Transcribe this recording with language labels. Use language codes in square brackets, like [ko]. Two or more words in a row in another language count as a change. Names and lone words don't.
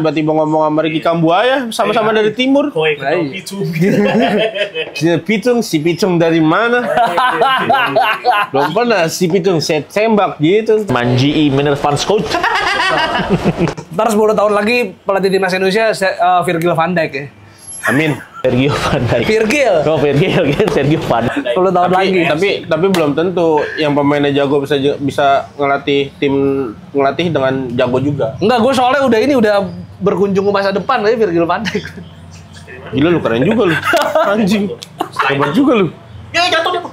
[id] tiba-tiba ngomong sama Ricky Kambuaya, sama-sama dari timur. Kowe Nah, iya. itu. Si Pitung dari mana? Belum pernah si Pitung saya tembak gitu. Manji Minervans coach. Ntar 10 tahun lagi pelatih timnas Indonesia Virgil van Dijk ya. Amin. Sergio Van Dijk. Virgil. Oh, Virgil kan Sergio Van Dijk. 10 tahun lagi. Tapi belum tentu yang pemainnya jago bisa ngelatih dengan jago juga. Enggak, gue soalnya udah berkunjung ke masa depan aja Virgil van Dijk. Gila lu keren juga lu. Anjing. Hebat juga lu. Ya jatuh dia.